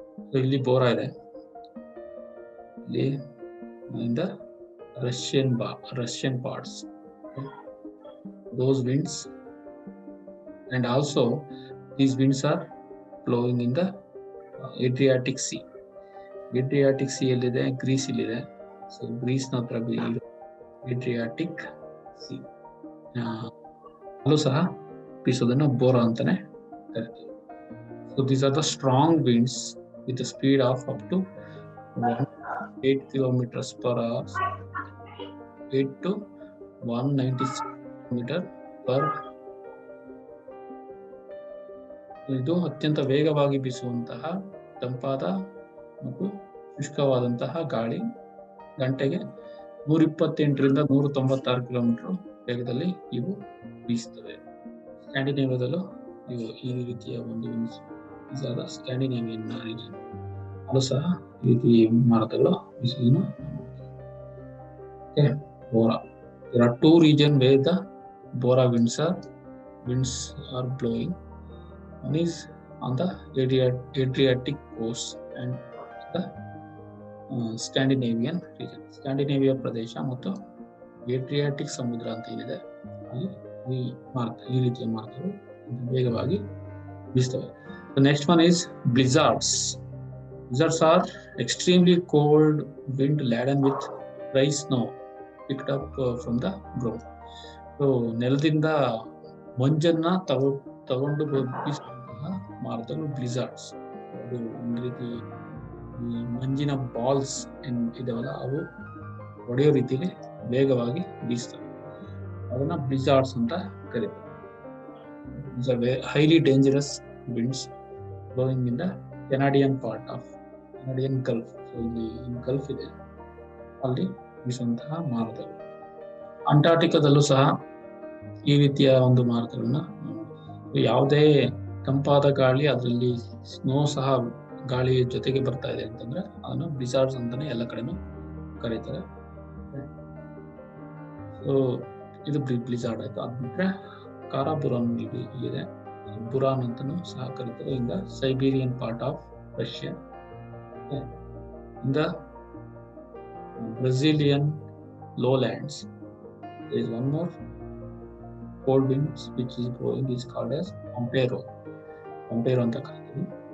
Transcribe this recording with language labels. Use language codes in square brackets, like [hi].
[en] So [kn] ಇಲ್ಲಿ ಬೋರಾ ಇದೆ, ಇಲ್ಲಿ [en] in the Russian parts, okay? Those winds, and also these winds are blowing in the Adriatic Sea. [kn] Adriatic Sea ಎಲ್ಲಿದೆ? Greece ಇಲ್ಲಿದೆ. So Greece ನ ಹತ್ರ Adriatic Sea ಅಲ್ಲೂ ಸಹ ಬೀಸೋದನ್ನ ಬೋರಾ ಅಂತಾನೆ ಕರಿತೀವಿ. [en] So these are the strong winds with a speed of up to 8 kilometers per hour, 8 to 196 kilometers per. [kn] ಇದು ಅತ್ಯಂತ ವೇಗವಾಗಿ ಬೀಸುವಂತಹ ತಂಪಾದ ಮತ್ತು ಶುಷ್ಕವಾದಂತಹ ಗಾಳಿ, ಗಂಟೆಗೆ 128ರಿಂದ 196 ಕಿಲೋಮೀಟರ್ ವೇಗದಲ್ಲಿ ಇವು ಬೀಸುತ್ತವೆ. ಸ್ಕ್ಯಾಂಡಿನೇವಿಯಾದಲ್ಲೂ ಇವು ಈ ರೀತಿಯ ಒಂದು ಸ್ಕ್ಯಾಂಡಿನೇವಿಯನ್ ರೀಜನ್ ಅಲ್ಲೂ ಸಹ ಈ ರೀತಿ ಮಾರುತಗಳು ಬೀಸುವುದನ್ನು Bora. [en] There are two regions where the Bora winds are blowing. One is on the Adriatic coast and the Scandinavian region. [kn] Scandinavia ಪ್ರದೇಶ ಮತ್ತು ಏಡ್ರಿಯಾಟಿಕ್ ಸಮುದ್ರ ಅಂತ ಏನಿದೆ ಅಲ್ಲಿ ಈ ರೀತಿಯ ಮಾರುತಗಳು ವೇಗವಾಗಿ ಬೀಸ್ತವೆ. [en] Next one is blizzards. Blizzards are extremely cold wind laden with dry snow picked up from the ground. [kn] So ನೆಲದಿಂದ ಮಂಜನ್ನ ತಗೊಂಡು ಬೀಸುವಂತಹ ಮಾರುತಗಳು ಬ್ಲಿಜಾರ್ಡ್ಸ್. ಅದು ಒಂದು ರೀತಿ ಮಂಜಿನ ಬಾಲ್ಸ್ ಇದಾವಲ್ಲ, ಅವು ಹೊಡೆಯೋ ರೀತಿಯಲ್ಲಿ ವೇಗವಾಗಿ ಬೀಸ್ತವೆ. ಅದನ್ನ ಬ್ಲಿಜಾರ್ಡ್ಸ್ ಅಂತ ಕರೀತಾರೆ. [en] These are highly dangerous winds blowing in the Canadian part of Canadian Gulf. [kn] So ಇಲ್ಲಿ ಗಲ್ಫ್ ಇದೆ, ಅಲ್ಲಿ ಬೀಸುವಂತಹ ಮಾರುತಗಳು. ಅಂಟಾರ್ಟಿಕಾದಲ್ಲೂ ಸಹ ಈ ರೀತಿಯ ಒಂದು ಮಾರುತಗಳನ್ನ ಯಾವುದೇ ತಂಪಾದ ಗಾಳಿ ಅದರಲ್ಲಿ ಸ್ನೋ ಸಹ ಗಾಳಿ ಜೊತೆಗೆ ಬರ್ತಾ ಇದೆ ಅಂತಂದ್ರೆ ಅದನ್ನು ಬ್ಲಿಜಾರ್ಡ್ಸ್ ಅಂತಾನೆ ಎಲ್ಲ ಕಡೆನೂ ಕರೀತಾರೆ. ಸೊ ಇದು ಬ್ಲಿಜಾರ್ಡ್ ಆಯ್ತು. ಅದ್ ಬಿಟ್ರೆ ಕಾರಾಬುರಾನ್ ಇದೆ, ಬುರಾನ್ ಅಂತಾನು ಸಹ ಕರೀತಾರೆ. [en] in the Siberian part of Russia, in the Brazilian lowlands, there is one more cold winds which is blowing is called as Pampero [kn] ಅಂತ ಕರೀತೀವಿ.